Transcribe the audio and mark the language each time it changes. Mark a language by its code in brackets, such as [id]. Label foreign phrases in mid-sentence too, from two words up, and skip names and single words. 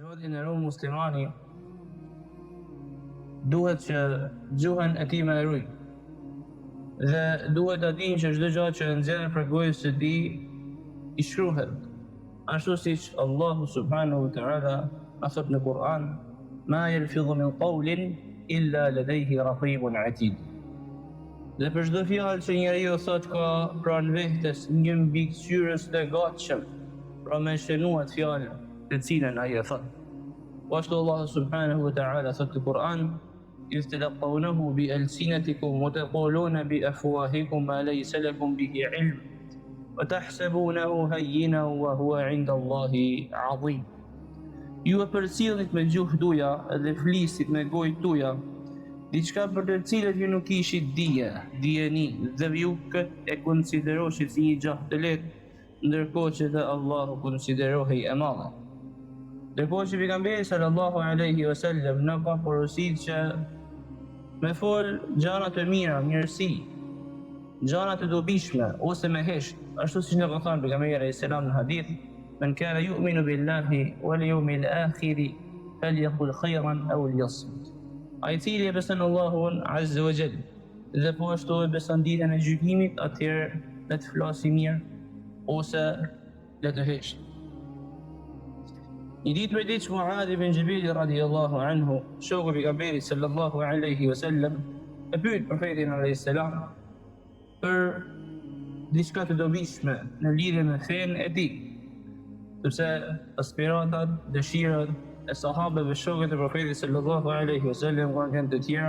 [sq] që ndërruar muslimani duhet që gjuhën e tij me ruaj. Dhe duhet ta dinë që çdo gjë që nxjerr për gojës së tij i shkruhet. Ashtu siç Allahu [ar] سبحانه وتعالى [sq] ka thënë në Kur'an: [ar] "ما يلفظ من قول إلا لديه رقيب عتيد." [sq] Dhe për çdo fjalë që njeriu thot ka pranë vetes një mbikëqyrës të gatshëm, pra me shënuar fjalën të cilën ai e thot. Ashtu Allahu [ar] سبحانه وتعالى [sq] thot në Kur'an: [ar] "إذ تلقونه بألسنتكم وتقولون بأفواهكم ما ليس لكم به علم وتحسبونه هينا وهو عند الله عظيم." [sq] Ju e përcjellit me gjuhë tuaja dhe flisit me gojë tuaja diçka për të cilët ju nuk kishit dijeni, dhe ju këtë e konsideroshit si një gjah të lehtë, ndërkohë që dhe Allahu konsiderohej e madhe. Ndërkohë që pejgamberi [ar] صلى الله عليه وسلم [sq] na ka porositur që me fol gjëra të mira, mirësi, gjëra të dobishme ose me hesht, ashtu siç na ka thënë pejgamberi [ar] عليه السلام [sq] në hadith: [ar] "من كان يؤمن بالله واليوم الآخر فليقل خيرا أو ليصمت." [sq] Ai cili e beson Allahun [ar] عز وجل [sq] dhe po ashtu e beson ditën e gjykimit, atëherë le të flasë mirë ose le të hesht. Një ditë me ditë Muadh ibn Jabal [ar] رضي الله عنه, [sq] shoku i pejgamberit [ar] صلى الله عليه وسلم, [sq] e pyet profetin [ar] عليه السلام [sq] për diçka të dobishme në lidhje me fenë e tij, sepse aspiratat, dëshirat e sahabëve shokët e profetit [ar] صلى الله عليه وسلم [sq] kanë të tjera.